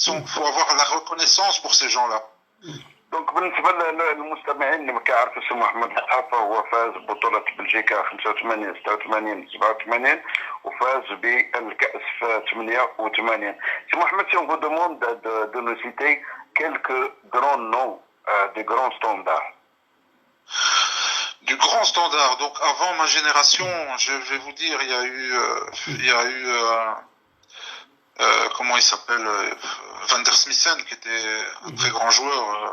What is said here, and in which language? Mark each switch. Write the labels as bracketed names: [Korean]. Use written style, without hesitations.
[French] Faut avoir la reconnaissance pour ces gens-là. [Arabic] دونك بالنسبه للمستمعين اللي ما كيعرفوش السي محمد الحافه، هو فاز ببطوله بلجيكا 85 86 87 وفاز بالكاس في 88. [French] سي محمد, si on vous demande de nous citer quelques grands noms des grands standards. Du grand standard. Donc avant ma génération, je vais vous dire, il y a eu comment il s'appelle, Van der Smissen, qui était un très grand joueur.